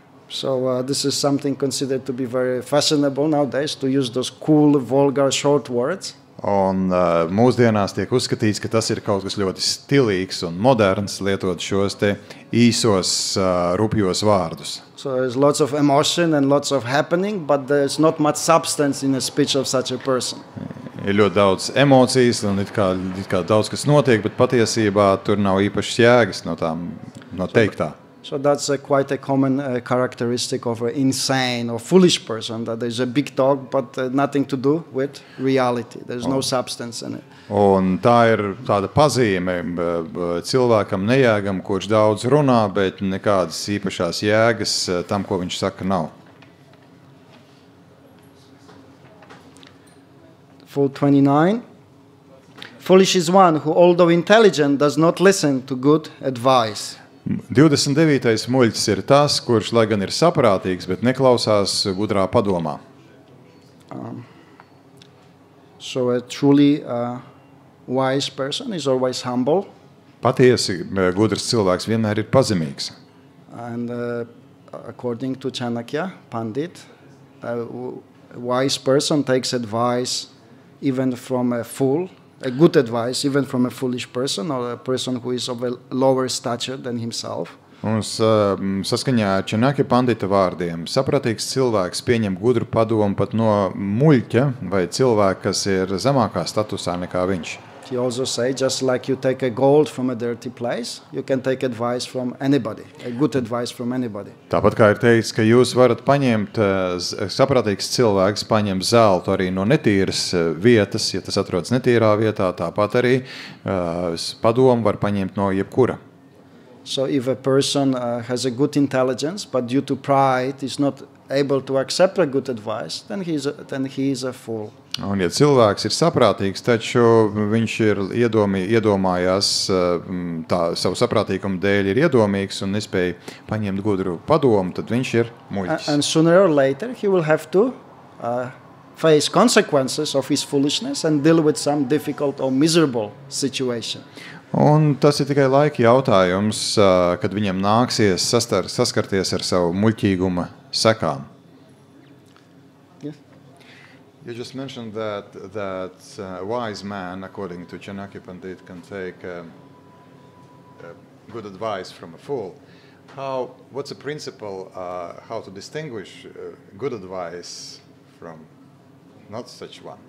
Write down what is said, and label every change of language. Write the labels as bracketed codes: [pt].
[en] So this is something considered to be very fashionable nowadays, to use those cool, vulgar, short words. [lv] Un mūsdienās tiek uzskatīts, ka tas ir kaut kas ļoti stilīgs un moderns, lietot šos te īsos, rupjos vārdus. [en] So there's lots of emotion and lots of happening, but there's not much substance in a speech of such a person. [lv] Ir ļoti daudz emocijas un it kā daudz kas notiek, bet patiesībā tur nav īpašas jēgas no teiktā. [en] So that's quite a common characteristic of an insane or foolish person, that there's a big talk, but nothing to do with reality. There's no substance in it. [lv] Un tā ir tāda pazīme cilvēkam nejēgam, kurš daudz runā, bet nekādas īpašās jēgas tam, ko viņš saka, nav. [en] full 29. Foolish is one who, although intelligent, does not listen to good advice. [lv] 29. muļķis ir tas, kurš, lai gan ir saprātīgs, bet neklausās gudrā padomā. [en] So a truly wise person is always humble. [lv] Patiesi gudrs cilvēks vienmēr ir pazemīgs. [en] And according to Chanakya Pandit, a wise person takes advice even from a fool, a good advice even from a foolish person or a person who is of a lower stature than himself. [lv] Mums saskaņā ar Čanakja Pandita vārdiem sapratīgs cilvēks pieņem gudru padomu pat no muļķa vai cilvēka, kas ir zemākā statusā nekā viņš. [en] He also say, just like you take a gold from a dirty place, you can take advice from anybody, a good advice from anybody. [lv] Tāpat kā ir teikts, ka jūs varat paņemt, sapratīgs cilvēks paņem zeltu arī no netīras vietas, ja tas atrodas netīrā vietā, tāpat arī padomu var paņemt no jebkura. [en] So if a person has a good intelligence, but due to pride is not able to accept a good advice, then he is a fool. [lv] Un ja cilvēks ir saprātīgs, taču viņš ir iedomājās tā savu saprātīgumu dēļ ir iedomīgs un nespēja paņemt gudru padomu, tad viņš ir muļķis. [en] And sooner or later he will have to face consequences of his foolishness and deal with some difficult or miserable situation. [lv] Un tas ir tikai laika jautājums, kad viņam nāksies saskarties ar savu muļķīguma sekām. [en] Yes. You just mentioned that a wise man, according to Chanakya Pandit, can take good advice from a fool. What's the principle how to distinguish good advice from not such one?